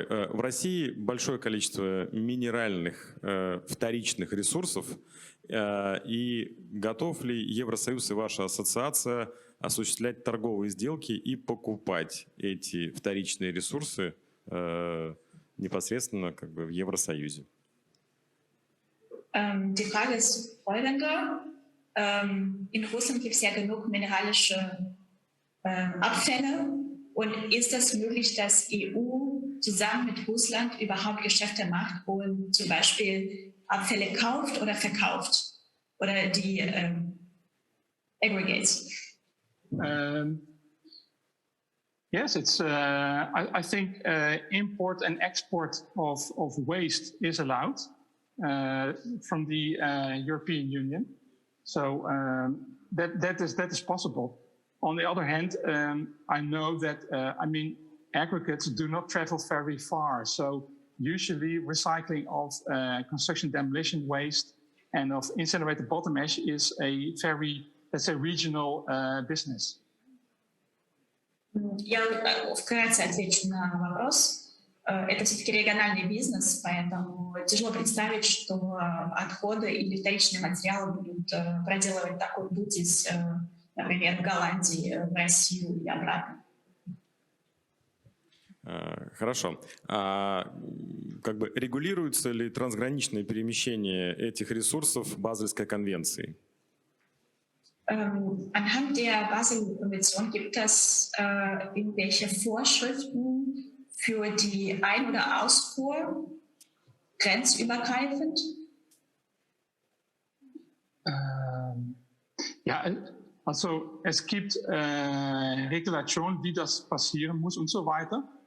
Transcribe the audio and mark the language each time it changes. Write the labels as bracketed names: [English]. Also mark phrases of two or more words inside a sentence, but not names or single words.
[Russian] В России большое количество минеральных вторичных ресурсов. И готов ли Евросоюз и ваша ассоциация осуществлять торговые сделки и покупать эти вторичные ресурсы непосредственно как бы в Евросоюзе? [German] Die Frage ist folgende. In Russland gibt es ja genug mineralische Abfälle. Und ist es möglich, dass EU zusammen mit Russland überhaupt Geschäfte macht und zum Beispiel Abfälle kauft oder verkauft? Oder die aggregates? [English] Yes, it's. I think import and export of waste is allowed from the European Union, so that is possible. On the other hand, I know that aggregates do not travel very far, so usually recycling of construction demolition waste and of incinerated bottom ash is a very, let's say, regional business. [Russian] Я вкратце отвечу на вопрос. Это все-таки региональный бизнес, поэтому тяжело представить, что отходы или вторичные материалы будут проделывать такой путь из, например, Голландии в Россию и обратно. Хорошо. А как бы регулируется ли трансграничное перемещение этих ресурсов Базельской конвенцией? [German] Anhand der Basel-Konvention gibt es irgendwelche Vorschriften für die Ein- oder Ausfuhr grenzübergreifend? Ja, also es gibt Regulationen, wie das passieren muss und so weiter.